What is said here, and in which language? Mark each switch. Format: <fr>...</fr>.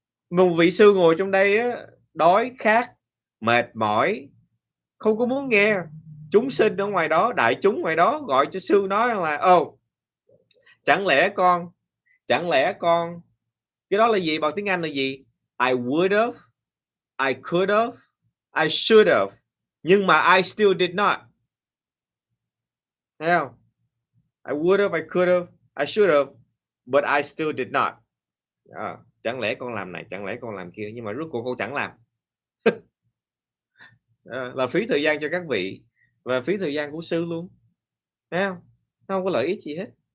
<vi>Một vị sư ngồi trong đây á, đói, khát, mệt mỏi, không có muốn nghe. Chúng sinh ở ngoài đó, đại chúng ngoài đó gọi cho sư nói rằng là chẳng lẽ con cái đó là gì, bằng tiếng Anh là gì?</vi> <en>I would have, I could have, I should have,</en> <vi>nhưng mà</vi> <en>I still did not.</en> <vi>Thấy không?</vi> <en>I would have, I could have, I should have, but I still did not.</en> <vi>Chẳng lẽ con làm này, chẳng lẽ con làm kia, nhưng mà rốt cuộc con chẳng làm. Là phí thời gian cho các vị và phí thời gian của sư luôn. Thấy không? Nó không có lợi ích gì hết.</vi>